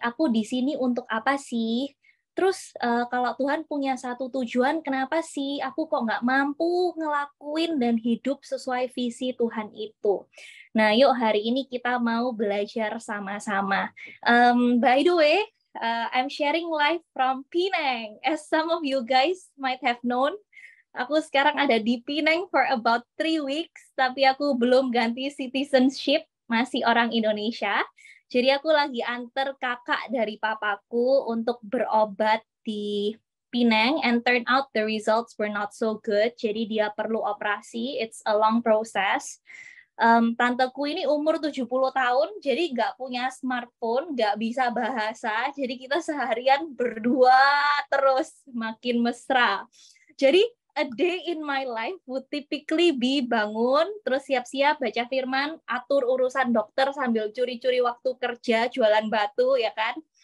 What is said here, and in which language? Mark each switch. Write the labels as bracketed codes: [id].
[id] Aku di sini untuk apa sih? Terus kalau Tuhan punya satu tujuan, kenapa sih aku kok nggak mampu ngelakuin dan hidup sesuai visi Tuhan itu? Nah, yuk hari ini kita mau belajar sama-sama. [en] By the way, I'm sharing live from Penang. As some of you guys might have known, [id] aku sekarang ada di Penang [en] for about 3 weeks, [id] tapi aku belum ganti citizenship, masih orang Indonesia. Jadi aku lagi antar kakak dari papaku untuk berobat di Penang, [en] and turn out the results were not so good. [id] Jadi dia perlu operasi, [en] it's a long process. [id] Tanteku ini umur 70 tahun, jadi nggak punya smartphone, nggak bisa bahasa, jadi kita seharian berdua terus, makin mesra. Jadi [en] a day in my life would typically be [id] bangun, terus siap-siap baca firman, atur urusan dokter sambil curi-curi waktu kerja, jualan batu, ya kan?